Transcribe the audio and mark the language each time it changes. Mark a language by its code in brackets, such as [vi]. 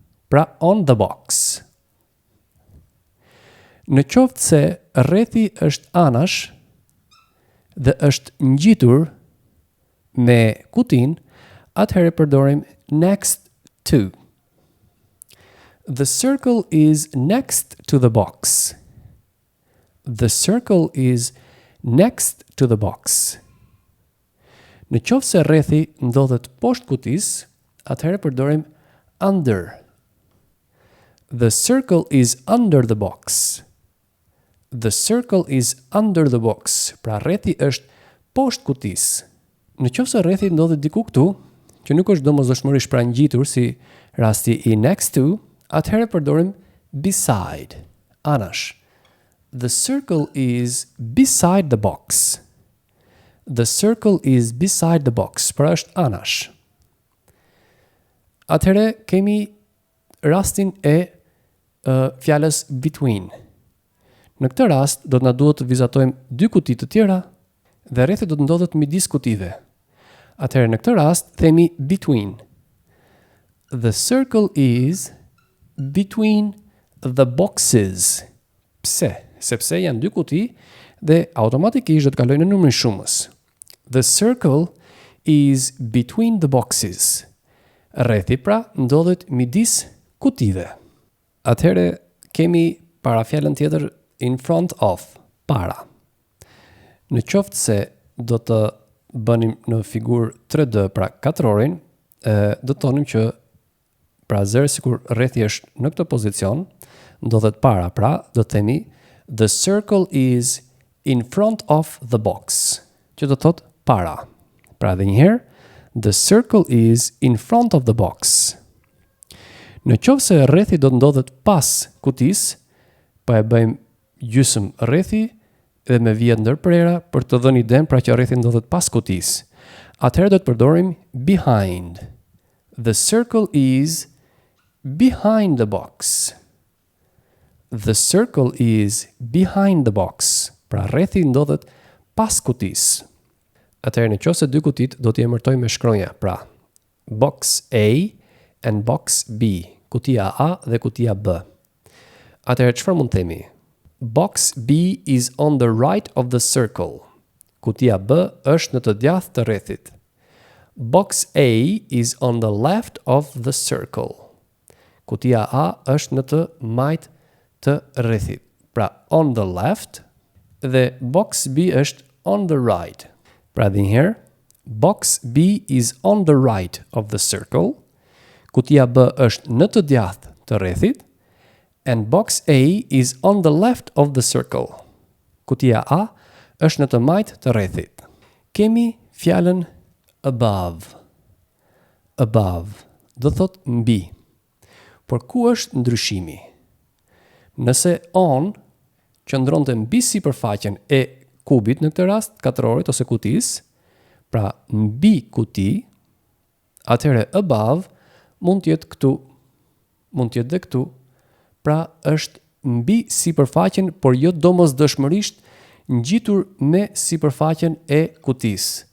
[en] Pra on the box. [sq] Në qoftë se rrethi është anash dhe është ngjitur me kutin, atëherë përdorim next to. [en] The circle is next to the box. The circle is next to the box. [sq] Në qoftë se rrethi ndodhet poshtë kutisë, atëherë përdorim under. [en] The circle is under the box. The circle is under the box. [sq] Pra rrethi është poshtë kutisë. Në qoftë se rrethi ndodhet diku këtu, që nuk është domosdoshmërisht pra ngjitur si rasti i next to, atëherë përdorim beside, anash. [en] The circle is beside the box. The circle is beside the box. [sq] Pra është anash. Atëherë kemi rastin e fjalës between. Në këtë rast do të na duhet të vizatojmë dy kuti të tjera dhe rrethi do të ndodhet midis kutive. Atëherë në këtë rast themi between. [en] The circle is between the boxes. [sq] Pse? Sepse janë dy kuti dhe automatikisht do të kalojnë në numrin shumës. [en] The circle is between the boxes. [sq] Rrethi pra ndodhet midis kutive. Atëherë kemi parafjalën tjetër in front of, para. Në qoftë se do të bënim në figurë 3D pra katrorin, do të thonim që pra zërë sikur rrethi është në këtë pozicion, ndodhet para, pra do të themi [en] the circle is in front of the box, [sq] që do të thotë para. Pra edhe njëherë, [en] the circle is in front of the box. [sq] Në qoftë se rrethi do të ndodhet pas kutisë, pa e bëjmë gjysmë rrethi dhe me vjet ndërprera për të dhënë idenë pra që rrethi ndodhet pas kutisë. Atëherë do të përdorim behind. [en] The circle is behind the box. The circle is behind the box. [sq] Pra rrethi ndodhet pas kutisë. Atëherë në qoftë se dy kutit do t'i emërtojmë me shkronja, pra [en] box A and box B, [sq] kutia A dhe kutia B. Atëherë çfarë mund të themi? [en] Box B is on the right of the circle. [sq] Kutia B është në të djathtë të rrethit. [en] Box A is on the left of the circle. [sq] Kutia A është në të majt të rrethit. Pra, [en] on the left, [sq] dhe [en] box B është on the right. [sq] Pra, dhe njëherë, [en] box B is on the right of the circle. [sq] Kutia B është në të djathtë të rrethit. [en] And box A is on the left of the circle. [sq] Kutia A është në të majt të rrethit. Kemi fjalën above. Above, do thot mbi. Por ku është ndryshimi? Nëse on qëndronte mbi sipërfaqen e kubit në këtë rast, katrorit ose kutis, pra mbi kuti, atëherë above mund të jetë këtu, mund të jetë dhe këtu, pra është mbi sipërfaqen, por jo domosdoshmërisht ngjitur me sipërfaqen e kutis.